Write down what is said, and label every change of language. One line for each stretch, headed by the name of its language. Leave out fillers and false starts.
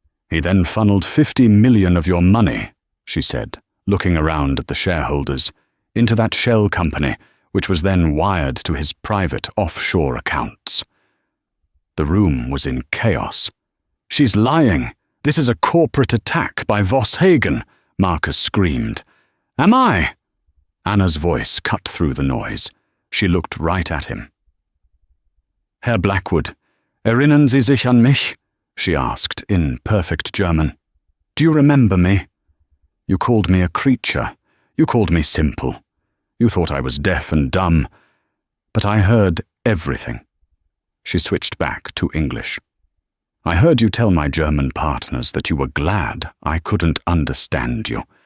English: He then funneled 50 million of your money," she said, looking around at the shareholders, "into that shell company, which was then wired to his private offshore accounts." The room was in chaos. "She's lying. This is a corporate attack by Voss Hagen," Marcus screamed. "Am I?" Anna's voice cut through the noise. She looked right at him.
German: "Herr Blackwood, erinnern Sie sich an mich?"
English: she asked in perfect German. "Do you remember me? You called me a creature. You called me simple. You thought I was deaf and dumb. But I heard everything." She switched back to English. "I heard you tell my German partners that you were glad I couldn't understand you.